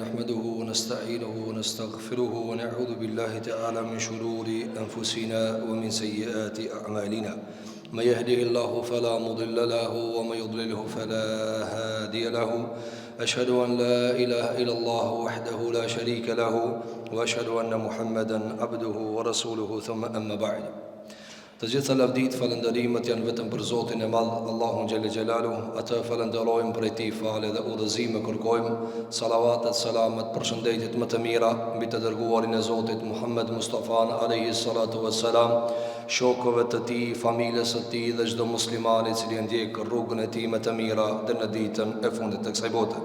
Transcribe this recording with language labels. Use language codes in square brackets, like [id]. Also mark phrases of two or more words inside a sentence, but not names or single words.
[ar] نحمده ونستعينه ونستغفره ونعوذ بالله تعالى من شرور أنفسنا ومن سيئات أعمالنا من يهده الله فلا مضل له ومن يضلله فلا هادي له أشهد أن لا إله إلا الله وحده لا شريك له وأشهد أن محمدا عبده ورسوله ثم أما بعد. [sq] Të gjitha lavdit, falënderimet janë vetëm për Zotin e Madh, Allahun [ar] جل جلاله. [sq] Atë falenderojmë për tij falë dhe udhëzime kërkojmë. Salavatet, selamet, përshëndetjet më të mira mbi të dërguarin e Zotit Muhammed Mustafa [ar] عليه الصلاة والسلام, [sq] shokëve të tij, familjes së tij dhe çdo musliman i cili ndjek rrugën e tij më të mira deri në ditën e fundit të kësaj bote.